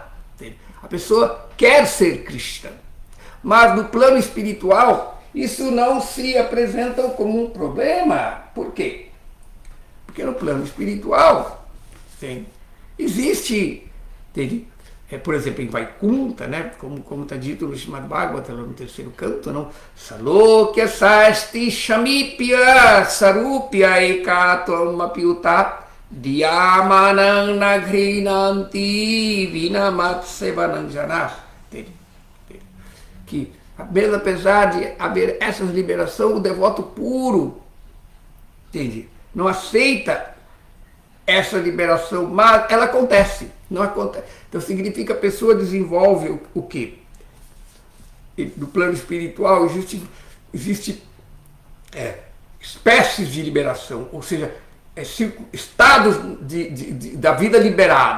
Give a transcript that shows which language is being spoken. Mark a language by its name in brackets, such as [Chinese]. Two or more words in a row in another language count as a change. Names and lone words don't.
[Portuguese] A pessoa quer ser Krishna, mas no plano espiritual isso não se apresenta como um problema. Por quê? Porque no plano espiritual existe, por exemplo, em Vaikunta, né? como está dito no Srimad Bhagavatam, no terceiro canto, não? [Sanskrit] सालोक्य सार्ष्टि सामीप्य सारूप्य एकत्वम् अप्युत दीयमानं नगृह्णन्ति विनामत्सेवनंजनाः. [Portuguese] Que, mesmo apesar de haver essa liberação, o devoto puro, entende? Não aceita essa liberação, mas ela acontece, não acontece. Então significa que a pessoa desenvolve o quê? No plano espiritual existe espécies de liberação, ou seja, estados da vida liberada.